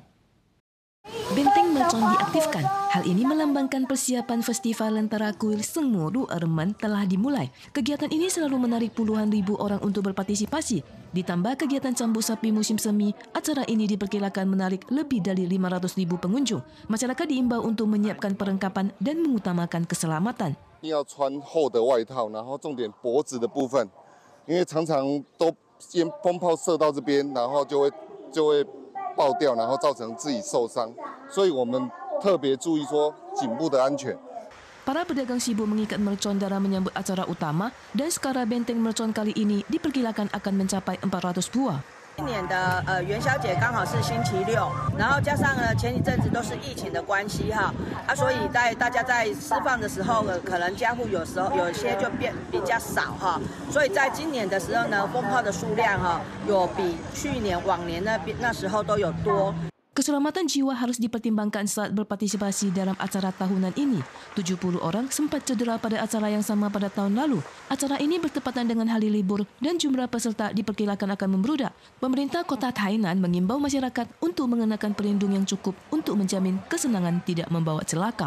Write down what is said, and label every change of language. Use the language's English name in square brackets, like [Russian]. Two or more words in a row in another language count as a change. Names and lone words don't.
[Indonesian] Benteng Mercon diaktifkan. Hal ini melambangkan persiapan Festival Lentera Kuil Sengmoru Ermen telah dimulai. Kegiatan ini selalu menarik puluhan ribu orang untuk berpartisipasi. Ditambah kegiatan cambuk sapi musim semi, acara ini diperkirakan menarik lebih dari 500.000 pengunjung. Masyarakat diimbau untuk menyiapkan perlengkapan dan mengutamakan keselamatan. [Chinese] 要穿厚的外套，然后重点脖子的部分，因为常常都风炮射到这边，然后就会爆掉，然后造成自己受伤，所以我们特别注意说颈部的安全。 [Indonesian] Para pedagang sibuk mengikat mercon dalam menyambut acara utama dan skala benteng mercon kali ini diperkirakan akan mencapai 400 buah. [Chinese] 今年的元宵节刚好是星期六，然后加上前一阵子都是疫情的关系所以大家在释放的时候可能家户有时候有些就变比较少所以在今年的时候呢，风炮的数量有比去年往年那时候都有多。 [Indonesian] Keselamatan jiwa harus dipertimbangkan saat berpartisipasi dalam acara tahunan ini. 70 orang sempat cedera pada acara yang sama pada tahun lalu. Acara ini bertepatan dengan hari libur dan jumlah peserta diperkirakan akan membludak. Pemerintah Kota Tainan mengimbau masyarakat untuk mengenakan pelindung yang cukup untuk menjamin kesenangan tidak membawa celaka.